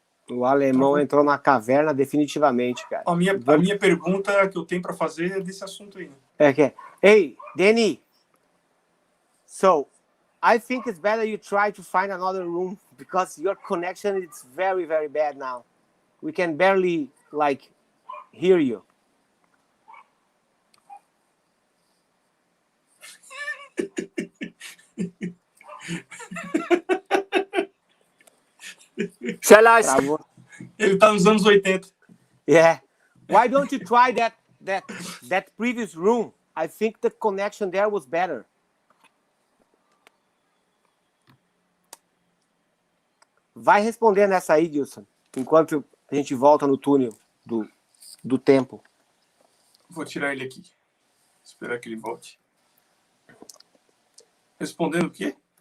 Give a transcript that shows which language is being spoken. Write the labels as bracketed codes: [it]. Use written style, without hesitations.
[pt] O alemão entrou na caverna definitivamente, cara. A minha pergunta que eu tenho para fazer é desse assunto aí. [en] Hey, Danny. So, I think it's better you try to find another room because your connection is very, very bad now. We can barely, hear you. Shall I? [pt] Ele tá nos anos 80. [en] Yeah. Why don't you try that previous room? I think the connection there was better. [pt] Vai responder nessa aí, Gilson, enquanto a gente volta no túnel do tempo. Vou tirar ele aqui. Esperar que ele volte. Respondendo o quê?